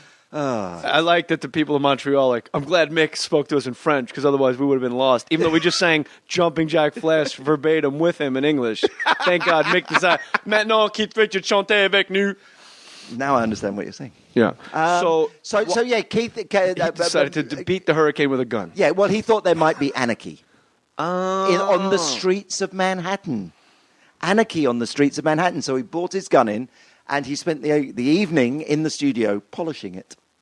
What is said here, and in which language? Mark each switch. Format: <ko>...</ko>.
<en>I like that the people of Montreal I'm glad Mick spoke to us in French because otherwise we would have been lost. Even though we just sang Jumping Jack Flash verbatim with him in English. Thank God Mick decided,</en> <fr>Maintenant, Keith Richards chante avec nous.</fr> <en>Now I understand what you're saying. Yeah. So yeah, Keith He decided to beat the hurricane with a gun. Yeah, well, he thought there might be anarchy on the streets of Manhattan. Anarchy on the streets of Manhattan. So he brought his gun in, and he spent the evening in the studio polishing it.</en>